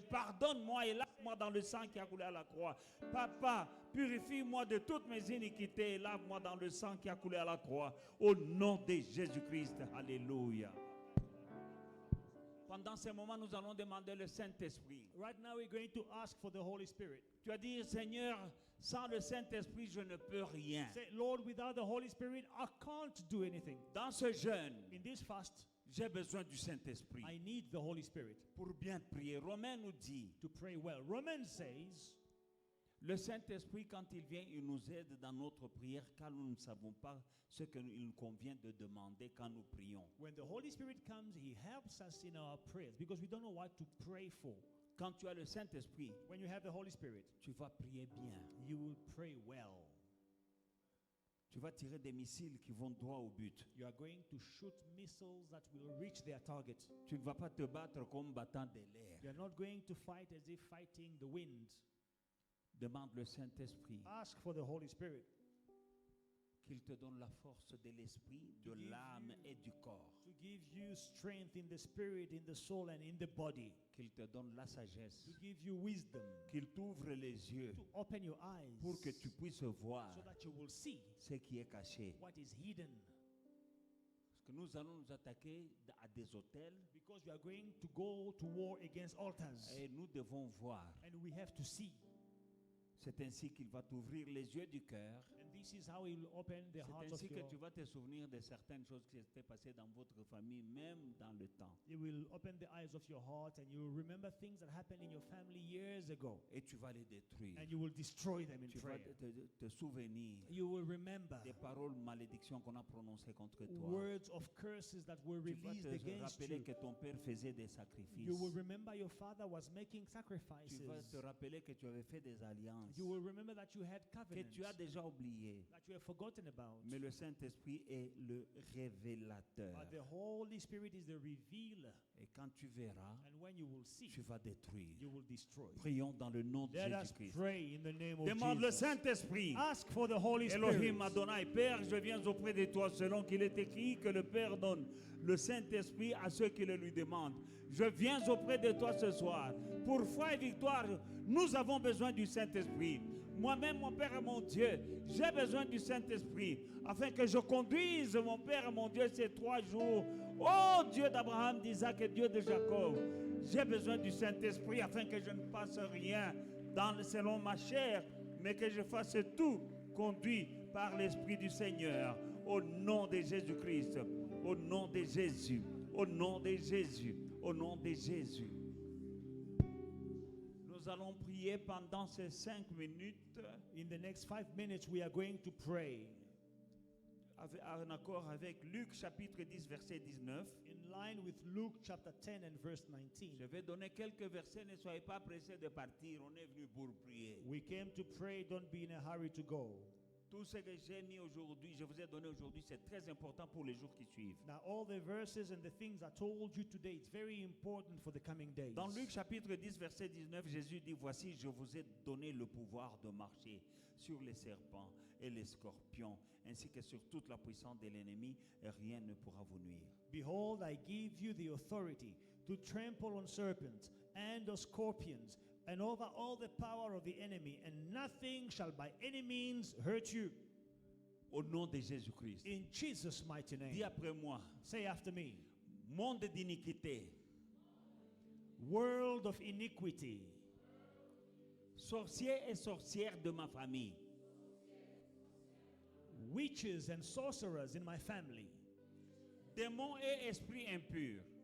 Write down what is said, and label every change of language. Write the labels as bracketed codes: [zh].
[fr] Pardonne-moi et lave-moi dans le sang qui a coulé à la croix. Papa, purifie-moi de toutes mes iniquités et lave-moi dans le sang qui a coulé à la croix. Au nom de Jésus-Christ. Alléluia. Pendant ce moment, nous allons demander le Saint-Esprit. [en] Right now, we're going to ask for the Holy Spirit. [fr] Tu vas dire, Seigneur, sans le Saint-Esprit, je ne peux rien. [en] Say, Lord, without the Holy Spirit, I can't do anything. [fr] Dans ce jeûne, [en] In this fast, [fr] j'ai besoin du Saint-Esprit [en] I need the Holy Spirit [fr] pour bien prier. Romains nous dit, [en] to pray well. Romans says, [fr] le Saint-Esprit, quand il vient, il nous aide dans notre prière, car nous ne savons pas ce qu'il nous convient de demander quand nous prions. [en] when the Holy Spirit comes, He helps us in our prayers because we don't know what to pray for. [fr] Quand tu as le Saint-Esprit, [en] When you have the Holy Spirit, [fr] tu vas prier bien. [en] you will pray well. [fr] Tu vas tirer des missiles qui vont droit au but. [en] You are going to shoot missiles that will reach their target. [fr] Tu ne vas pas te battre comme battant de l'air. [en] You are not going to fight as if fighting the wind. [fr] Demande le Saint-Esprit [en] Ask for the Holy Spirit [fr] qu'il te donne la force de l'esprit, de [en] To give [fr] l'âme [en] you- [fr] et du corps. [en] to give you strength in the spirit, in the soul, and in the body. [fr] Qu'il te donne la sagesse. [en] To give you wisdom. [fr] Qu'il t'ouvre les yeux [en] To open your eyes. [fr] pour que tu puisses voir [en] so that you will see [fr] ce qui est caché. [en] what is hidden. [fr] Parce que nous allons nous attaquer à des hôtels [en] Because we are going to go to war against altars. [fr] et nous devons voir. [en] And we have to see. [fr] C'est ainsi qu'il va t'ouvrir les yeux du cœur. [en] And this is how He will open the [fr] C'est [en] hearts of [fr] ainsi que [en] your... [fr] tu vas te souvenir de certaines choses qui s'étaient passées dans votre famille, même dans le temps. [en] It will open the eyes of your heart, and you will remember things that happened in your family years ago. [fr] Et tu vas les détruire. [en] And you will destroy them in [fr] Tu vas [en] prayer. [fr] te souvenir [en] You will remember [fr] des paroles malédictions qu'on a prononcées contre toi. [en] words of curses that were [fr] Tu vas [en] released [fr] te [en] against [fr] rappeler [en] you. [fr] que ton père faisait des sacrifices. [en] You will remember your father was making [fr] Tu [en] sacrifices. [fr] vas te rappeler que tu avais fait des alliances [en] You will remember that you had [fr] que [en] covenants [fr] tu as déjà oubliées. [en] that you have forgotten about. [fr] Mais le Saint-Esprit est le révélateur. [en] But the Holy Spirit is the revealer. [fr] Et quand tu verras, [en] And when you will see, [fr] tu vas détruire. [en] you will destroy. [fr] Prions dans le nom de [en] Let us [fr] Jésus-Christ. [en] pray in the name of [fr] Demande le [en] Jesus. [fr] Saint-Esprit. [en] Ask for the Holy [fr] Elohim [en] Spirit. [fr] Adonai, Père, je viens auprès de toi selon qu'il est écrit que le Père donne le Saint-Esprit à ceux qui le lui demandent. Je viens auprès de toi ce soir. Pour foi et victoire, nous avons besoin du Saint-Esprit. Moi-même, mon Père et mon Dieu, j'ai besoin du Saint-Esprit afin que je conduise, mon Père et mon Dieu, ces 3 jours. Oh Dieu d'Abraham, d'Isaac et Dieu de Jacob, j'ai besoin du Saint-Esprit afin que je ne fasse rien selon ma chair, mais que je fasse tout conduit par l'Esprit du Seigneur. Au nom de Jésus-Christ, au nom de Jésus, au nom de Jésus, au nom de Jésus. Nous allons prier pendant ces 5 minutes. [en] In the next 5 minutes, we are going to pray. [fr] en accord avec Luc chapitre 10, verset 19. [en] in line with Luke chapter 10 and verse 19. [fr] Je vais donner quelques versets, ne soyez pas pressés de partir, on est venu pour prier. [en] We came to pray, don't be in a hurry to go. [fr] Tout ce que j'ai mis aujourd'hui, je vous ai donné aujourd'hui, c'est très important pour les jours qui suivent. [en] Now, all the verses and the things I told you today, it's very important for the coming days. [fr] Dans Luc chapitre 10, verset 19, Jésus dit, voici, je vous ai donné le pouvoir de marcher sur les serpents et les scorpions, ainsi que sur toute la puissance de l'ennemi, et rien ne pourra vous nuire. [en] Behold, I give you the authority to trample on serpents and on scorpions and over all the power of the enemy, and nothing shall by any means hurt you. [fr] Au nom de Jésus-Christ. [en] In Jesus' mighty [fr] Dis [en] name. [fr] après moi, [en] Say after me. [fr] monde d'iniquité, [en] World of iniquity, [fr] sorciers et sorcières de ma famille, [en] witches and sorcerers in my family, [fr] démons et esprits impurs,